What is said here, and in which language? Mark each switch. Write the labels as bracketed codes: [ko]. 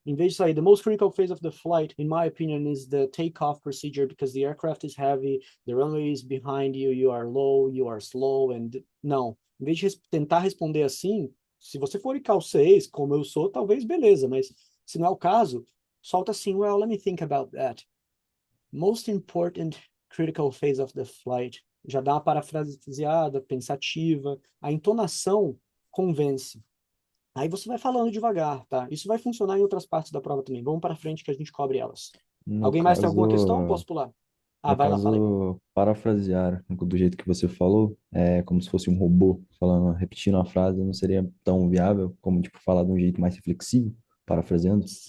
[pt] Em vez de sair, [en] the most critical phase of the flight, in my opinion, is the takeoff procedure because the aircraft is heavy, the runway is behind you, you are low, you are slow, and... [pt] Não. Em vez de tentar responder assim, se você for ICAO 6, como eu sou, talvez beleza, mas se não é o caso, solta assim, [en] well, let me think about that. Most important critical phase of the flight. [pt] Já dá uma parafraseada, pensativa. A entonação convence. Aí você vai falando devagar, tá? Isso vai funcionar em outras partes da prova também. Vamos para frente que a gente cobre elas. No Alguém mais tem alguma questão? caso, Posso pular? no Vai lá, fala aí. caso, parafrasear do jeito que você falou, é como se fosse um robô falando, repetindo a frase, não seria tão viável como tipo falar de um jeito mais reflexivo, parafraseando.